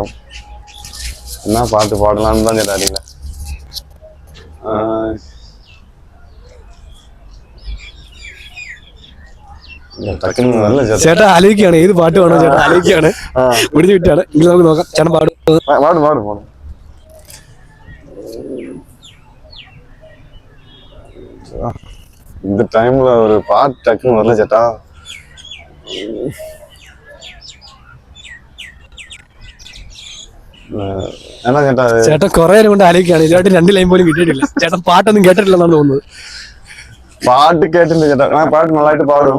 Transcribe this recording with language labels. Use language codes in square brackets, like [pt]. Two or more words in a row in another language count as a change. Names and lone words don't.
[ml] എന്നാ പാട്ട് പാടലാണെന്ന് തന്നെ ചേട്ടാ അറിയില്ല. ചേട്ടാ ആലോചിക്കുകയാണ് ഏത് പാട്ട് വേണോ. ചേട്ടാ ആലോചിക്കുകയാണ്, പിടിച്ചു വിട്ടാണ്. ഇനി നമുക്ക് നോക്കാം. ചേട്ടൻ പാടും. [ta] இந்த டைம்ல ஒரு பாட்டு டக்குன்னு வரல ചേട്ടാ. [ml] എന്നാ ചേട്ടാ ചേട്ടൻ കുറെ നേരം കൊണ്ട് ആലോചിക്കുകയാണ്. ഇതുമായിട്ട് 2 ലൈൻ പോലും കിട്ടിയിട്ടില്ല. ചേട്ടൻ പാട്ടൊന്നും കേട്ടിട്ടില്ലെന്നാണ് തോന്നുന്നത്. പാട്ട് കേട്ടില്ല ചേട്ടാ. ഞാൻ പാട്ട് നന്നായിട്ട് പാടും.